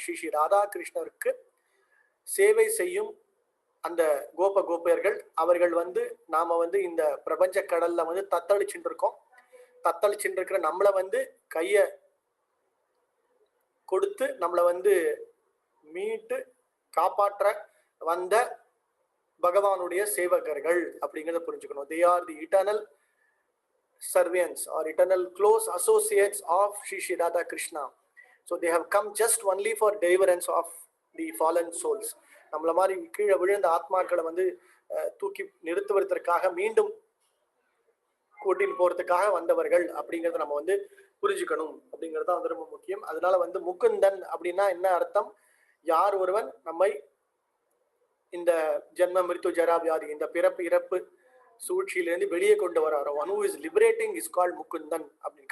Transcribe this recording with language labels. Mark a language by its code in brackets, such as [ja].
[ta] ஸ்ரீ ராதாகிருஷ்ணருக்கு சேவை செய்யும் அந்த கோபர்கள் அவர்கள் வந்து நாம வந்து இந்த பிரபஞ்ச கடல்ல வந்து தத்தளிச்சுட்டு இருக்கோம். தத்தளிச்சுட்டு இருக்கிற நம்மளை வந்து கைய கொடுத்து நம்மளை வந்து மீட்டு காப்பாற்ற வந்த பகவானுடைய சேவகர்கள் அப்படிங்கிறத புரிஞ்சுக்கணும். [en] They are the eternal servants or eternal close associates of Shri Radha Krishna. So they have come just only for deliverance of the fallen souls. [ta] நம்மள மாதிரி கீழே விழுந்த ஆத்மாக்களை வந்து தூக்கி நிறுத்துவதற்காக மீண்டும் கூட்டின்னு போறதுக்காக வந்தவர்கள் அப்படிங்கறத நம்ம வந்து புரிஞ்சுக்கணும் அப்படிங்கிறது தான் வந்து ரொம்ப முக்கியம். அதனால வந்து முகுந்தன் அப்படின்னா என்ன அர்த்தம்? யார் ஒருவன் நம்மை இந்த ஜென்ம மிருத்து ஜரா வியாதி, இந்த பிறப்பு இறப்பு சூழ்ச்சியிலிருந்து வெளியே கொண்டு வராரோ, [en] one who is liberating is called [ta] Mukundan அப்படின்னு.